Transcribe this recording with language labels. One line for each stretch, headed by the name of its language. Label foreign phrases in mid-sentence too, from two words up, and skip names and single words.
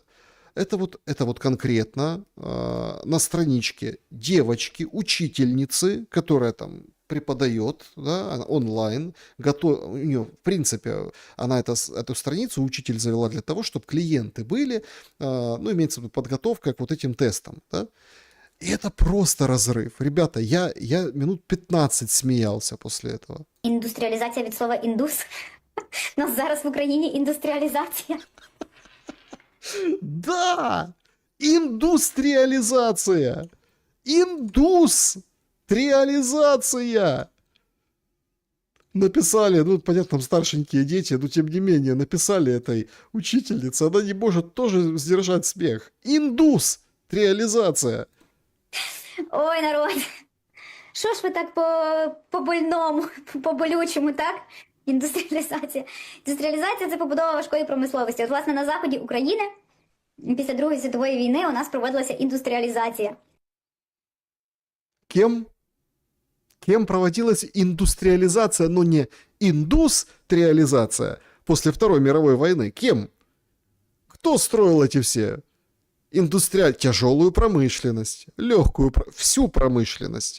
Russian: Это вот конкретно на страничке девочки, учительницы, которая там преподает, да, онлайн, у нее, в принципе, она эту страницу учитель завела для того, чтобы клиенты были, ну, имеется в виду подготовка к вот этим тестам, да. И это просто разрыв. Ребята, я минут 15 смеялся после этого.
Ukrainian: Індустріалізація від слова індус. У нас зараз в Україні індустріалізація.
Russian: Да! Индустриализация! Индустриализация! Написали, ну, понятно, там старшенькие дети, но тем не менее, написали этой учительнице, она не может тоже сдержать смех. Индустриализация! Ой, народ.
Ukrainian: Що ж ви так по-больному, по-болючому, так? Індустріалізація. Індустріалізація – це побудова важкої промисловості. От, власне, на заході України після Другої світової війни у нас проводилася індустріалізація.
Russian: Кем? Кем проводилась индустриализация, но не индустриализация после Второй мировой войны? Кем? Кто строил эти все? Тяжелую промышленность, легкую, всю промышленность.